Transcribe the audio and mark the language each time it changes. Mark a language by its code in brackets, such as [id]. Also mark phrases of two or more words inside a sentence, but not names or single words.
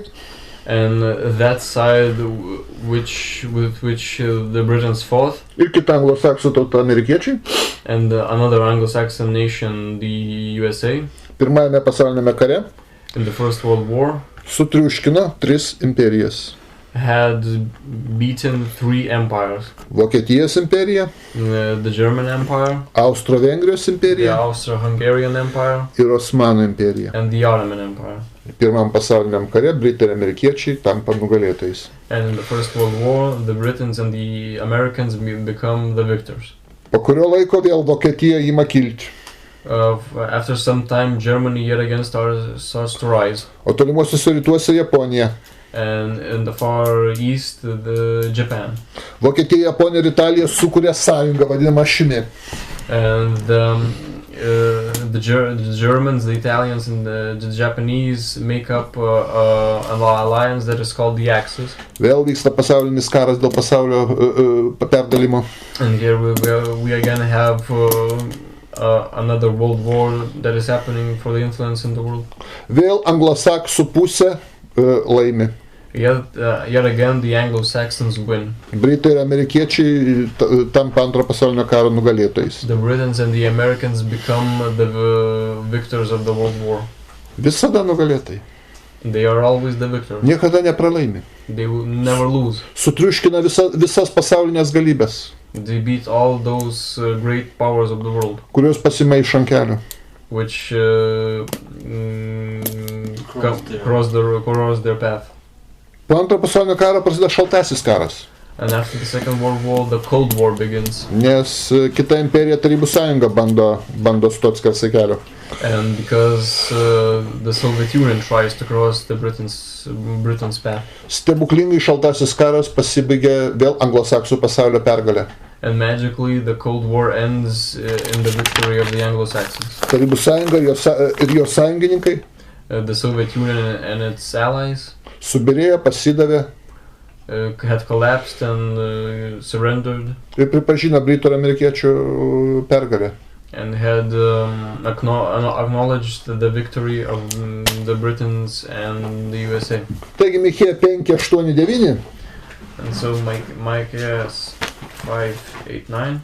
[en] And that side with which the Britons fought, [lt] ir kita anglosaksų tauta amerikiečiai, [en] and another Anglo-Saxon nation, the USA, [lt] Pirmajame pasaulinėme kare [en] in the First World War, [lt] sutriuškino 3 imperijas. [en] had beaten 3 empires. [lt] Vokietijos imperija, [en] The German Empire, [lt] Austro-Vengrijos [en] the [lt] imperija [en] Austro-Hungarian Empire, [lt] ir Osmanų imperija. [en] and the Ottoman Empire. [lt] Pirmam pasauliniam kare Britai ir amerikiečiai tampa nugalėtojais. [en] And in the First World War, the Britons and the Americans become the victors. [lt] Po kurio laiko vėl Vokietija ima kilti. [en] After some time, Germany yet again starts to rise. [lt] O tolimuosiuose rytuose Japonija. [en] And in the far east, Japan. [lt] Vokietija, Japonija ir Italija sukuria sąjungą vadinamą Šimi. [en] And the Germans, the Italians, and the Japanese make up an alliance that is called the Axis. [lt] Vėl vyksta pasaulinis karas dėl pasaulio perdalimo. [en] And here we again have another world war that is happening for the influence in the world. [lt] Vėl anglosaksų pusė laimi. [en] Yet again the Anglo-Saxons win. [lt] Britai ir amerikiečiai tampa antro pasaulinio karo nugalėtojais. [en] The Britons and the Americans become the victors of the world war. [lt] Visada nugalėtojai. [en] They are always the victors. [lt] Niekada nepralaimi. [en] They will never lose. [lt] Sutriuškina visas pasaulinės galybės. [en] They beat all those great powers of the world. [lt] Kurios pasimaišo ant kelio. [en] Which cross their path. [lt] Po antro pasaulinio karo prasideda šaltasis karas. [en] And after the Second World War, the Cold War begins. [lt] Nes kita imperija Tarybų sąjunga bando stoti skersai kelio. [en] And because the Soviet Union tries to cross the Britain's path. [lt] Stebuklingai šaltasis karas pasibaigė vėl anglosaksų pasaulio pergalę. [en] And magically the Cold War ends in the victory of the Anglo-Saxons. [lt] Tarybų sąjunga ir jos sąjungininkai [en] the Soviet Union and its allies [lt] subirėjo, pasidavė [en] had collapsed and surrendered. [lt] Ir pripažino Britų ir amerikiečių pergalę. [en] And had acknowledged the victory of the Britons and the USA. [lt] Taigi Michėja 5:8-9. [en] And so Micah 5:8-9.